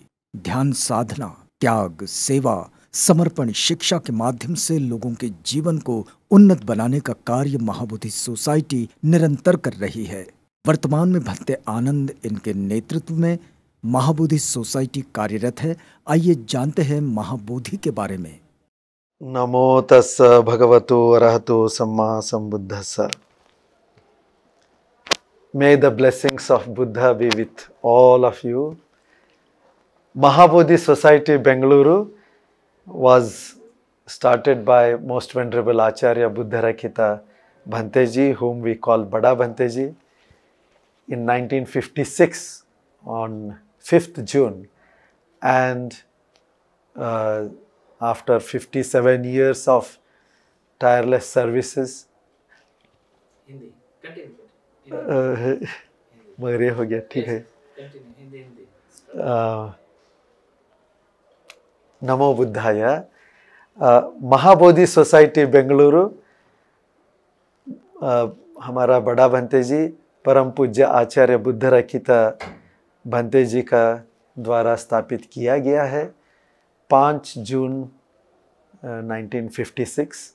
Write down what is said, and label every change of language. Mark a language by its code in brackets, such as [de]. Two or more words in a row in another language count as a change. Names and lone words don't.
[hi] ध्यान साधना, त्याग, सेवा, समर्पण, शिक्षा के माध्यम से लोगों के जीवन को उन्नत बनाने का कार्य महाबोधि सोसाइटी निरंतर कर रही है। वर्तमान में भंते आनंद इनके नेतृत्व में महाबोधि सोसाइटी कार्यरत है। आइए जानते हैं महाबोधि के बारे में। [pi] नमो तस्स भगवतो अरहतो सम्मा संबुद्धस्स। [en] May the blessings of Buddha be with all of you. Mahabodhi Society Bengaluru was started by Most Venerable Acharya Buddha Rakita Bhanteji, whom we call Bada Bhanteji, in 1956 on 5th June. And after 57 years of tireless services, [hi] मगरे हो गया, ठीक है। [sa] नमो बुद्धाय। [hi] महाबोधि सोसाइटी बेंगलुरु, हमारा बड़ा भंते जी परम पूज्य आचार्य बुद्ध रखिता भंते जी का द्वारा स्थापित किया गया है 5 जून 1956।